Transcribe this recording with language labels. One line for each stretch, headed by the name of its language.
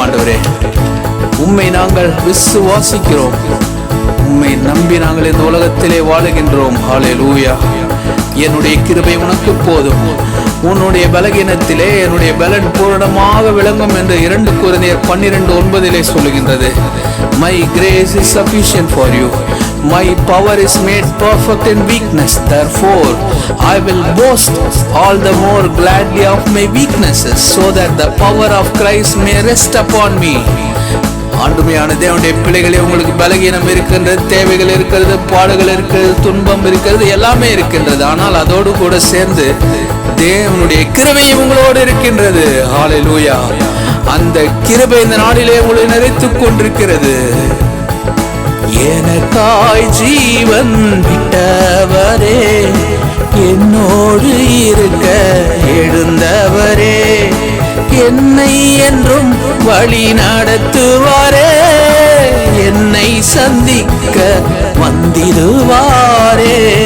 Tamil: ஆண்டவரே, உம்மை நாங்கள் விசுவாசிக்கிறோம், உம்மை நம்பி நாங்கள் இந்த உலகத்திலே வாழுகின்றோம். ஹல்லேலூயா. என்னுடைய கிருபை உனக்கு போதும், உன்னுடைய பலகீனத்திலே என்னுடைய பலன் பூரணமாக விளங்கும் என்று 2 கொரிந்தியர் 12:9 சொல்லுகின்றது.
English: My grace is sufficient for you. My power is made perfect in weakness. Therefore, I will boast all the more gladly of my weaknesses, so that the power of Christ may rest upon me.
Tamil: ஆண்டுமையான தேவனுடைய பிள்ளைகளே, உங்களுக்கு பலகீனம் இருக்கின்றது, தேவைகள் இருக்கிறது, பாடுகள் இருக்கிறது, துன்பம் இருக்கிறது, எல்லாமே இருக்கின்றது. ஆனால் அதோடு கூட சேர்ந்து தேவனுடைய கிருபையும் உங்களோடு இருக்கின்றது. ஹல்லேலூயா. அந்த கிருபை இந்த நாளிலே உங்களை நிறைத்துக் கொண்டிருக்கிறது. எனக்காய் ஜீவன் விட்டவரே, என்னோடு இருக்க எழுந்தவரே, என்னை என்றும் வழி நடத்துவாரே, என்னை சந்திக்க வந்திடுவாரே.